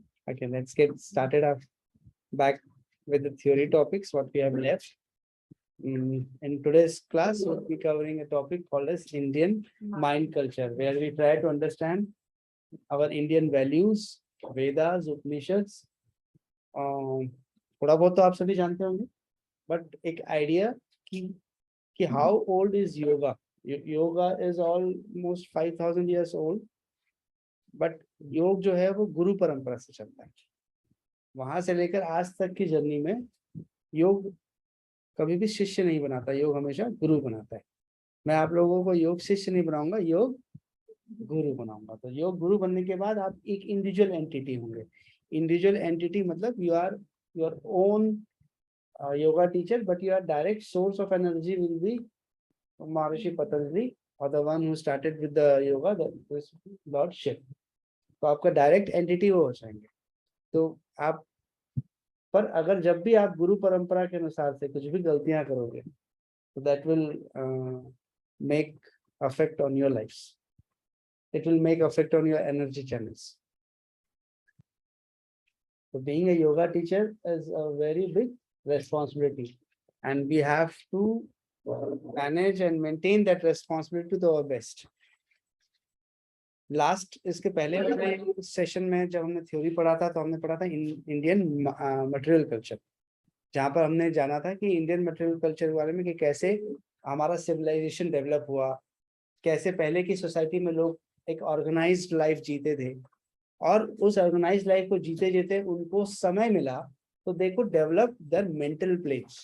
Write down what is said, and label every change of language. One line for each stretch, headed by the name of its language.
English: Okay, let's get started up back with the theory topics, what we have left. In today's class, we'll be covering a topic called as Indian mind culture, where we try to understand our Indian values, Vedas, Upanishads.
Hindi: थोड़ा बहुत तो आप सभी जानते होंगे, but एक idea कि
English: how old is yoga? Yoga is almost 5,000 years old.
Hindi: But योग जो है वो गुरु परंपरा से चलता है। वहां से लेकर आज तक की जर्नी में योग कभी भी शिष्य नहीं बनाता, योग हमेशा गुरु बनाता है। मैं आप लोगों को योग शिष्य नहीं बनाऊंगा, योग गुरु बनाऊंगा। तो योग गुरु बनने के बाद आप एक इंडिविजुअल एंटिटी होंगे। इंडिविजुअल एंटिटी मतलब
English: You are your own yoga teacher, but your direct source of energy will be Maharshi Patanjali और the one who started with the yoga, that is lord Shiva.
Hindi: तो आपका डायरेक्ट एंटिटी वो हो जाएंगे। तो आप पर अगर जब भी आप गुरु परंपरा के अनुसार से कुछ भी गलतियां करोगे तो
English: That will make affect on your life, it will make affect on your energy channels. So being a yoga teacher is a very big responsibility and we have to manage and maintain that responsibility to our best.
Hindi: Last इसके पहले वाले session में जब हमने theory पढ़ा था तो हमने पढ़ा था इंडियन मटेरियल कल्चर, जहाँ पर हमने जाना था कि इंडियन मटेरियल कल्चर के बारे में कि कैसे हमारा सिविलाइजेशन डेवलप हुआ, कैसे पहले की सोसाइटी में लोग एक ऑर्गेनाइज्ड लाइफ जीते थे और उस ऑर्गेनाइज्ड लाइफ को जीते जीते उनको समय मिला तो दे could develop their mental plane.